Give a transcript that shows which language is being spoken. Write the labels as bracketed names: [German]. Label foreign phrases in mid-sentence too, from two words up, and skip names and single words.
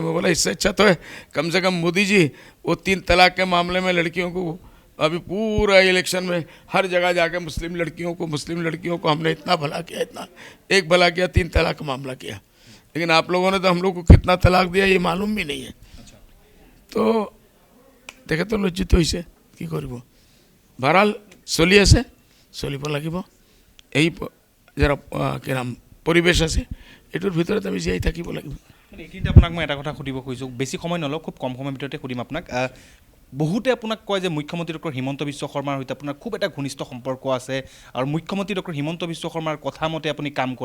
[Hindi] मैं बोला इससे अच्छा तो है कम से कम मोदी जी वो 3 तलाक के मामले में लड़कियों को अभी पूरा इलेक्शन में हर जगह जाके मुस्लिम लड़कियों को हमने इतना भला किया, इतना एक भला किया, 3 तलाक का मामला किया। लेकिन आप लोगों ने तो हम लोग को कितना तलाक दिया ये मालूम भी नहीं है। तो देखे तो लज्जित [Assamese] হৈছে কি কৰিব। बहरहाल চলি আছে, চলিব লাগিব। এই যারা কি নাম পৰিৱেশ আছে এইটোৰ ভিতৰত আমি জীয়াই থাকিব লাগিব। এইখিনিতে আপোনাক মই এটা কথা সুধিব খুজিছোঁ, বেছি সময় নলওঁ, খুব কম সময়ৰ ভিতৰতে সুধিম আপোনাক। বহুতে আপোনাক কয় যে মুখ্যমন্ত্ৰী ডক্টৰ হিমন্ত বিশ্ব শৰ্মাৰ সৈতে আপোনাৰ খুব এটা ঘনিষ্ঠ সম্পৰ্ক আছে আৰু মুখ্যমন্ত্ৰী ডক্টৰ হিমন্ত বিশ্ব শৰ্মাৰ কথা মতে আপুনি কাম কৰে।